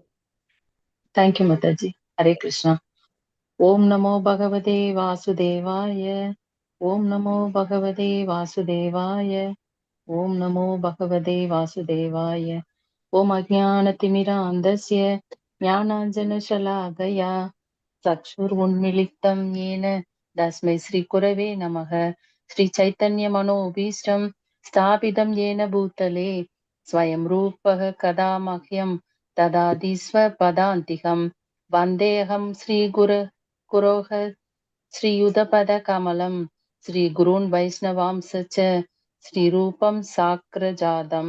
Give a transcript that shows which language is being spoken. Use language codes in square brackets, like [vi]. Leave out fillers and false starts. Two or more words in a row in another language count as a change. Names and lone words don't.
[ta] தேங்க்யூ மாதாஜி. [sa] हरे कृष्ण। ॐ नमो भगवते वासुदेवाय. ॐ नमो भगवते वासुदेवाय. ॐ नमो भगवते वासुदेवाय. ॐ अज्ञानतिमिरान्धस्य ஞானாஞ்சனशलाकया चक्षुरुन्मिलितं येन तस्मै श्रीगुरवे नमः। श्रीचैतन्यमनोभीष्टं स्थापितं येन भूतले स्वयं रूपः कदा मह्यं ददाति स्वपदान्तिकं। वन्देऽहं श्रीगुरोः श्रीयुतपदकमलं श्रीगुरून् वैष्णवांश्च श्रीरूपं साग्रजातं